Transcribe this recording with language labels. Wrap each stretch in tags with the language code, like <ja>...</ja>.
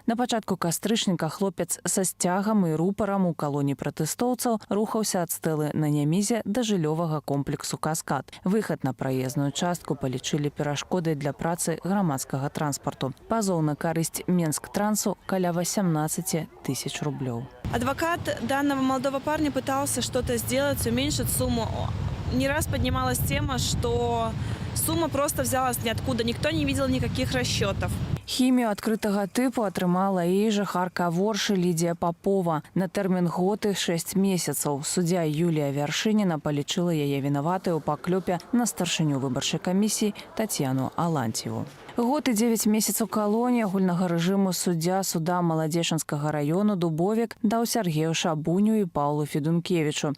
<be>На пачатку кастрычніка хлопец са сцягам і рупарам у калоні пратэстоўцаў рухаўся ад стэлы на Нямізе да жыллёвага комплексу «Каскад». Выхад на праезную частку палічылі перашкодай для працы грамадскага транспарту. Пазоў на карысць Менск-трансу каля 18 000 рублёў.</be> <ru>Адвокат данного молодого парня пытался что-то сделать, уменьшить сумму. Не раз поднималась тема, что сумма просто взялась ниоткуда, никто не видел никаких расчетов.</ru> <be>Хімію адкрытага тыпу атрымала і жыхарка Воршы Лідія Папова на тэрмін год і 6 месяцаў. Суддзя Юлія Вяршыніна палічыла яе вінаватай у паклёпе на старшыню выбарчай камісіі Тацьяну Аланцьеву. Год і 9 месяцаў калоніі агульнага рэжыму суддзя суда Маладзешанскага району Дубовік даў Сергею Шабуню і Паўлу Федункевічу.</be>